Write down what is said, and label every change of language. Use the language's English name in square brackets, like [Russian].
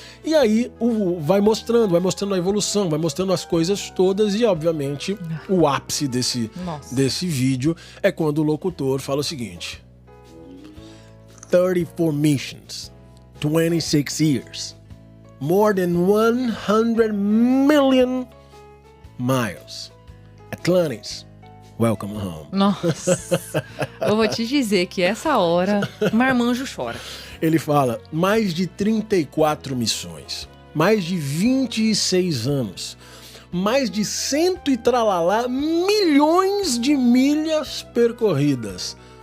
[Portuguese] E aí vai mostrando a evolução, vai mostrando as coisas todas e, obviamente, o ápice desse vídeo é quando o locutor fala o seguinte: [English] 34 missions, 26 years. More than 100 million miles. Atlantis, welcome home. [Portuguese] Nossa, eu vou te dizer que essa hora, marmanjo chora. Ele fala, mais de 34 missões, mais de 26 anos, mais de 100 e tralalá milhões de milhas percorridas.